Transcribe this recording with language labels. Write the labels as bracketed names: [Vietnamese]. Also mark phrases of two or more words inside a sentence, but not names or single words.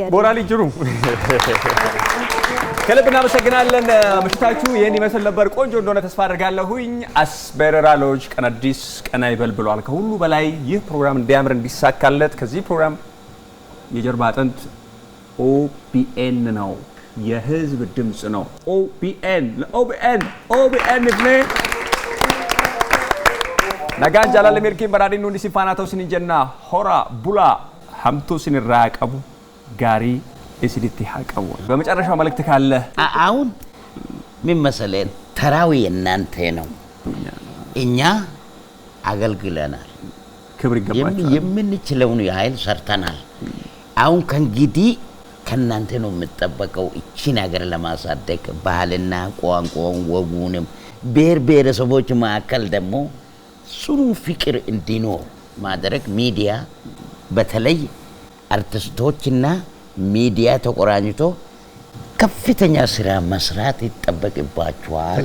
[Amharic] ቦራሊ ጅሩ ከልብ እናመሰግናለን። ምሽታችሁ ይህን ይመስል ነበር። ቆንጆ እንደሆነ ተስፋ አድርጋለሁኝ። አስበረራሎች ቀን አዲስ ቀን አይበል ብሏል። ከሁሉ በላይ ይህ ፕሮግራም እንዲያምር እንዲሳካለት ከዚህ ፕሮግራም የጀርባ አጥንት ኦቢኤን ነው፣ የህዝብ ድምጽ ነው። ኦቢኤን ኢብኔ [Oromo] nagaan jaalala mirkiin badhaadhinni hundi sifaanaa ta'u sinin jenna. Hora bulaa hamtuu sinirraa qabu gaarii isinitti haa qabu. [Amharic] በመጨረሻው መልእክት ካለ አሁን ምን መሰለን ተራው የእናንተ ነው። እኛ አገልግለናል፣ ክብር ይገባችኋል። የምንችለውን ያህል ሰርተናል። አሁን ከእንግዲህ ከእናንተ ነው የምጠበቀው እቺን ሀገር ለማሳደግ ባህልና ቋንቋውን ወጉንም ብሔር ብሔረሰቦች መካከል ደግሞ ጽኑ ፍቅር እንዲኖር ማድረግ ሚዲያ በተለይ አርቲስቶችና ሚዲያ ተቆራኝቶ ከፍተኛ ስራ መስራት ይጠበቅባቸዋል።